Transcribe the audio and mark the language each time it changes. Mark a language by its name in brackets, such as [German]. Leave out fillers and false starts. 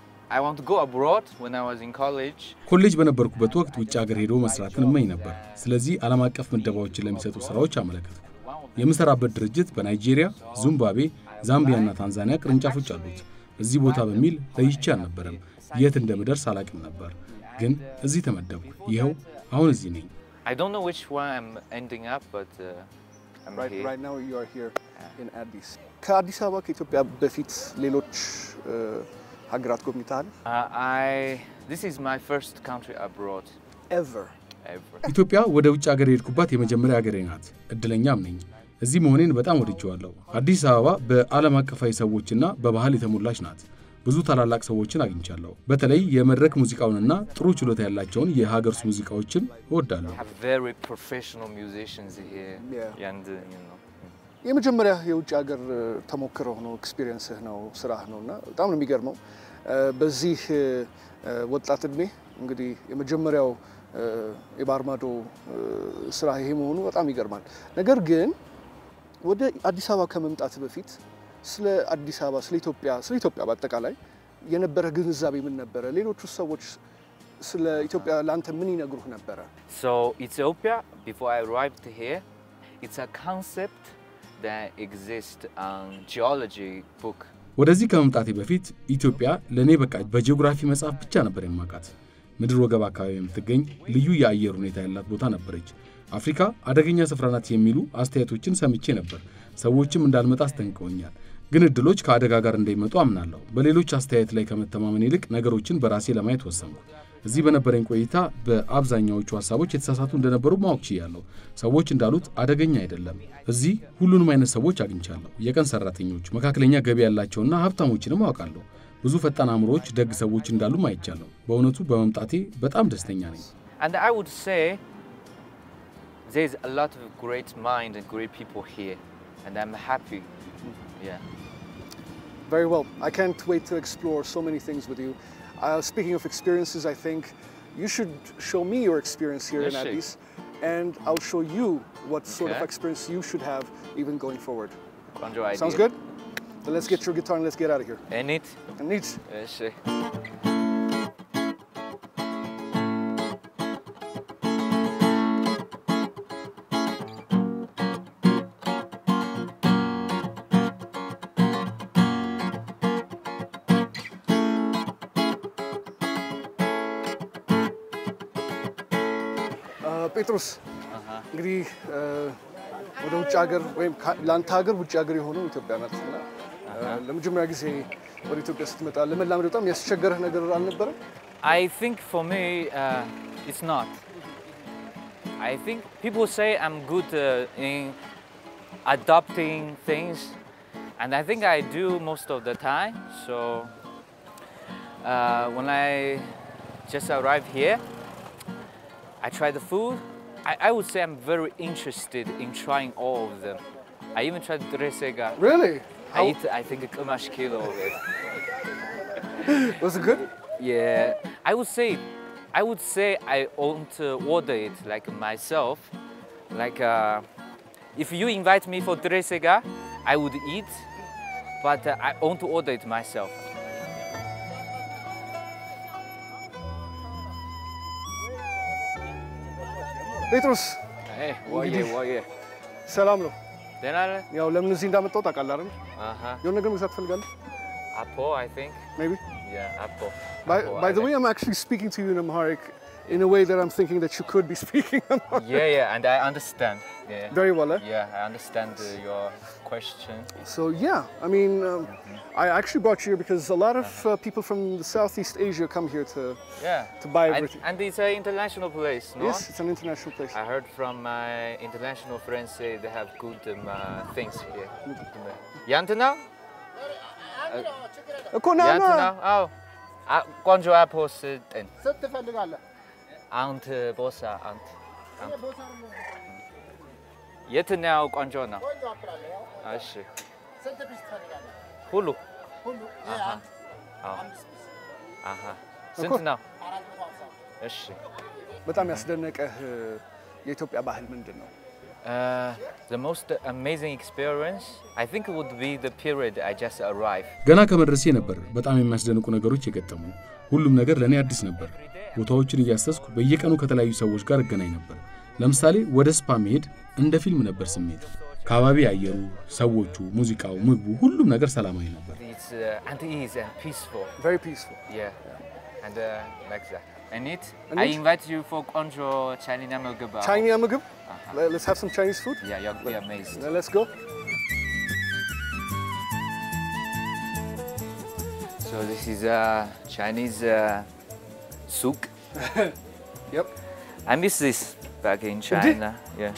[English] I want to go abroad when I was in college. [Amharic] ኮሌጅ በነበርኩበት ወቅት ውጭ ሀገር ሄዶ መስራትን እመኝ ነበር ስለዚህ ዓለም አቀፍ ምደባዎችን ለሚሰጡ ስራዎች አመለከትኩ የምሰራበት ድርጅት በናይጄሪያ ዚምባብዌ ዛምቢያና ታንዛኒያ ቅርንጫፎች አሉት እዚህ ቦታ በሚል ለይቼ አልነበረም የት እንደምደርስ አላውቅም ነበር ግን እዚህ ተመደብኩ ይሄው አሁን እዚህ ነኝ [English] I don't know which one I'm ending up but I'm here. Right now you are here in Addis. [Amharic] ከአዲስ አበባ ከኢትዮጵያ በፊት ሌሎች ሀገራት ጎብኝተሃል? [English] This is my first country abroad. Ever. [Amharic] ኢትዮጵያ ወደ ውጭ ሀገር የሄድኩባት የመጀመሪያ ሀገሬ ናት እድለኛም ነኝ እዚህ መሆኔን በጣም ወድጄዋለሁ አዲስ አበባ በዓለም አቀፋዊ ሰዎችና በባህል የተሞላች ናት ብዙ ታላላቅ ሰዎችን አግኝቻለሁ በተለይ የመድረክ ሙዚቃውንና ጥሩ ችሎታ ያላቸውን የሀገር ውስጥ ሙዚቃዎችን እወዳለሁ [English] Very professional musicians here. And you know [Amharic] የመጀመሪያ የውጭ ሀገር ተሞክሮህ ነው ኤክስፒሪየንስህ ነው ስራህ ነውና በጣም ነው የሚገርመው በዚህ ወጣት እድሜ እንግዲህ የመጀመሪያው የባርማዶ ስራ ይሄ መሆኑ በጣም ይገርማል ነገር ግን ወደ አዲስ አበባ ከመምጣት በፊት ስለ አዲስ አበባ ስለ ኢትዮጵያ በአጠቃላይ የነበረ ግንዛቤ ምን ነበር ሌሎቹ ሰዎች ስለ ኢትዮጵያ ላንተ ምን ይነግሩህ ነበር [English] So Ethiopia before I arrived here it's a concept that exists on geology book [Amharic] ወደዚህ ከመምጣቴ በፊት ኢትዮጵያ ለኔ በቃ በጂኦግራፊ መጽሐፍ ብቻ ነበር የማውቃት ምድር ወገብ አካባቢ የምትገኝ ልዩ የአየር ሁኔታ ያላት ቦታ ነበረች አፍሪካ አደገኛ ስፍራ ናት የሚሉ አስተያየቶችን ሰምቼ ነበር ሰዎችም እንዳልመጣ አስጠንቅቀውኛል ግን እድሎች ከአደጋ ጋር እንደሚመጡ አምናለሁ በሌሎች አስተያየት ላይ ከመተማመን ይልቅ ነገሮችን በራሴ ለማየት ወሰንኩ እዚህ በነበረኝ ቆይታ በአብዛኛዎቹ ሐሳቦች የተሳሳቱ እንደነበሩ ማወቅ ችያለሁ ሰዎች እንዳሉት አደገኛ አይደለም እዚህ ሁሉንም አይነት ሰዎች አግኝቻለሁ የቀን ሰራተኞች መካከለኛ ገቢ ያላቸውና ሀብታሞችንም አውቃለሁ ብዙ ፈጣን አምሮች ደግ ሰዎች እንዳሉ ማይቻለሁ በእውነቱ በመምጣቴ በጣም ደስተኛ ነኝ [English] And I would say there's a lot of great mind and great people here and I'm happy yeah Very well I can't wait to explore so many things with you speaking of experiences I think you should show me your experience here in Addis and I'll show you what sort of experience you should have even going forward Sounds good So let's get your guitar and let's get out of here. And it? And it. Yes. Petrus. [Amharic] እንግዲህ ወደ ውጭ ሀገር ወይም ላንተ ሀገር ውጭ ሀገር የሆነው ኢትዮጵያ ናትና ለመጀመሪያ ጊዜ ወደ ኢትዮጵያ ስትመጣ ለመላመድ በጣም ያስቸገረህ ነገር አልነበረም? [English] I think for me it's not. I think people say I'm good in adopting things and I think I do most of the time. So when I just arrived here I tried the food. I would say I'm very interested in trying all of them. I even tried Dresega. Really? I think a kamash kilo of it. Was it good? Yeah. I would say I won't order it like myself. Like if you invite me for Dresega, I would eat, but I won't order it myself. [Amharic] ጴጥሮስ ወይ ሰላም ነው ደህና ነህ ያው ለምን እዚህ እንዳመጣው ታውቃለህ አይደል የሆነ ነገር መግዛት ትፈልጋለህ [English] apple I think maybe yeah apple by the way I'm actually speaking to you in Amharic in a way that I'm thinking that you could be speaking Amharic yeah and I understand very well yeah I understand your question so yeah I mean I actually brought you here because a lot of people from the Southeast Asia come here to buy everything. And it's an international place, no? Yes, it's an international place. I heard from my international friends say they have good things here. Yantana? Yantana? Oh. Quanjo apples then? Aunt Bosa, aunt. [Amharic] የትኛው ቆንጆ ነው? እሺ ሁሉ ስንት ነው? እሺ በጣም ያስደነቀህ የኢትዮጵያ ባህል ምንድን ነው? [English] The most amazing experience I think would be the period I just arrived. [Amharic] ገና ከመድረሴ ነበር በጣም የሚያስደንቁ ነገሮች የገጠሙ ሁሉም ነገር ለኔ አዲስ ነበር ቦታዎችን እያሰስኩ በየቀኑ ከተለያዩ ሰዎች ጋር እገናኝ ነበር ለምሳሌ ወደ ስፓ መሄድ እንደ ፊልም ነበር ስሜቱ ካባቢ አየሩ ሰዎቹ ሙዚቃው ምግቡ ሁሉም ነገር ሰላማዊ ነበር [English] It's and peaceful very peaceful yeah and like that And it? I invite you for Guangzhou Chinese ምግብ. Chinese ምግብ? Let's have some Chinese food? Yeah, you'll be amazed. Let's go. So this is Chinese souk. Yep. I miss this back in China. Yeah.